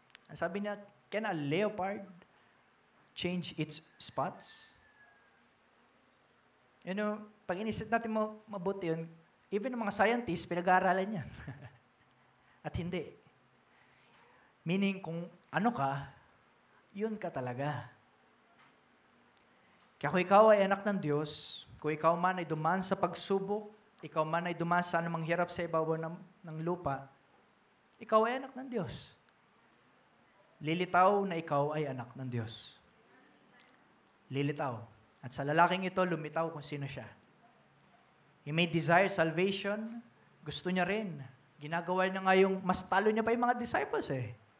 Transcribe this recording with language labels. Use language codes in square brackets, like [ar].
[tl] Ang sabi niya, [en] can a leopard change its spots? [tl] Pag inisip natin mabuti yun, even ng mga scientists, pinag-aaralan yan. At hindi. Meaning, kung ano ka, yun ka talaga. Kaya kung ikaw ay anak ng Diyos, kung ikaw man ay dumaan sa pagsubok, ikaw man ay dumaan sa anumang hirap sa ibabaw ng lupa, ikaw ay anak ng Diyos. Lilitaw na ikaw ay anak ng Diyos. Lilitaw. At sa lalaking ito, lumitaw kung sino siya. [en] He may desire salvation. [tl] Gusto niya rin. Ginagawa niya nga yung, mas talo niya pa yung mga disciples eh.